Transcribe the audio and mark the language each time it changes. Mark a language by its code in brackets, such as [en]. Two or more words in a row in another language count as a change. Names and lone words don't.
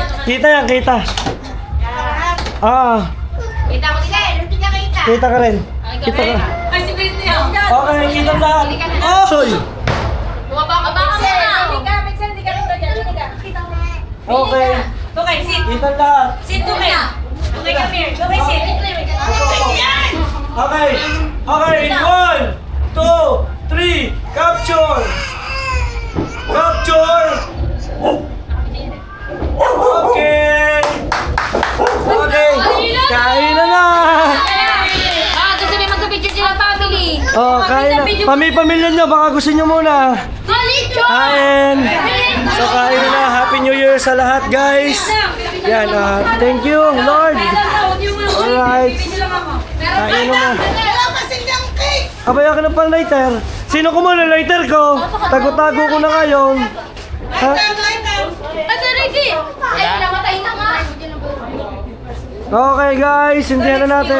[tl] Kita yan, kita. Ah, Kita ko din. kita ka rin. Kita ka. Ay, si Britney ako. Okay, kita lahat. Oy! Bumaba ka ba? Hindi ka, Mixer, hindi ka rin doon. Hindi ka. Okay, [en] Okay, sit. [tl] kita lahat. [en] Sit, okay. Okay, come here. Okay, sit. Okay, okay, 1, 2, 3, capture! Capture! Okay! [tl] Okay, kain na na! Gusto niyo magka-picture sila family. Oh, kain na. Pamilya nyo, baka gusto nyo muna. Kain! So, kain na na. [en] Happy New Year [tl] sa lahat, guys. Yan, [en] thank you, Lord. Alright. [tl] Kain na na. Abay, akin na pang lighter. Sino ko muna lighter ko? Tago-tago ko na ngayon. Ha? Ate Ricky! Ay, namatay na nga. [en] Okay, guys. [tl] Hindihan na natin.